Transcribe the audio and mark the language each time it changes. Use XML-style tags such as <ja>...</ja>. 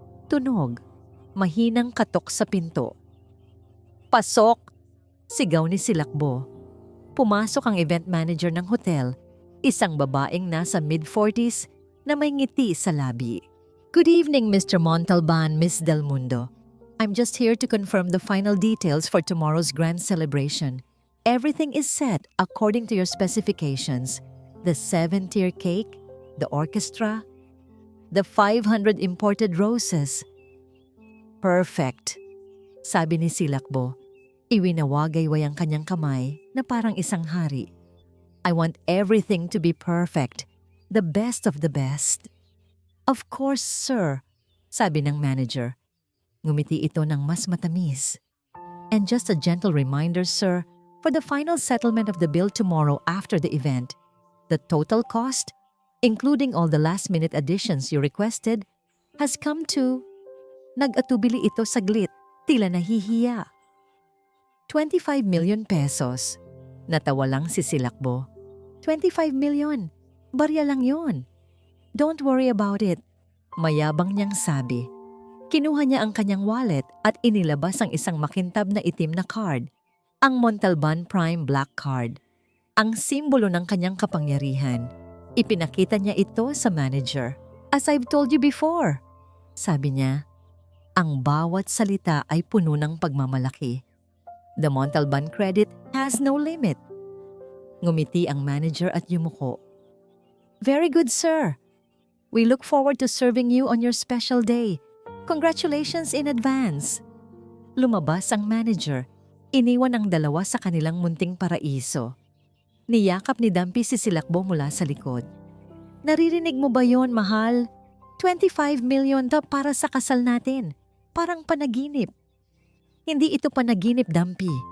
<tl>Tunog, mahinang katok sa pinto. Pasok! Sigaw ni Silakbo. Pumasok ang event manager ng hotel, isang babaeng nasa mid-40s na may ngiti sa labi.</tl> <en>Good evening, Mr. Montalban, Miss Del Mundo. I'm just here to confirm the final details for tomorrow's grand celebration. Everything is set according to your specifications. The 7-tier cake, the orchestra, the 500 imported roses. Perfect,</en> <tl>sabi ni Silakbo. Iwinawagayway ang kanyang kamay na parang isang hari.</tl> <en>I want everything to be perfect, the best of the best. Of course, sir,</en> <tl>sabi ng manager. Ngumiti ito ng mas matamis.</tl> <en>And just a gentle reminder, sir, for the final settlement of the bill tomorrow after the event, the total cost, including all the last-minute additions you requested, has come to...</en> <tl>Nag-atubili ito saglit, tila nahihiya. 25 million pesos. Natawa lang si Silakbo.</tl> <en>25 million.</en> <tl>Barya lang yon.</tl> <en>Don't worry about it.</en> <tl>Mayabang niyang sabi. Kinuha niya ang kanyang wallet at inilabas ang isang makintab na itim na card. Ang Montalban Prime Black Card. Ang simbolo ng kanyang kapangyarihan. Ipinakita niya ito sa manager.</tl> <en>As I've told you before,</en> <tl>sabi niya, ang bawat salita ay puno ng pagmamalaki.</tl> <en>The Montalban credit has no limit.</en> <tl>Ngumiti ang manager at yumuko.</tl> <en>Very good, sir. We look forward to serving you on your special day. Congratulations in advance.</en> <tl>Lumabas ang manager. Iniwan ang dalawa sa kanilang munting paraiso. Niyakap ni Dumpy si Silakbo mula sa likod. Naririnig mo ba yon, mahal? 25 million daw para sa kasal natin. Parang panaginip. Hindi ito panaginip, Dumpy.</tl>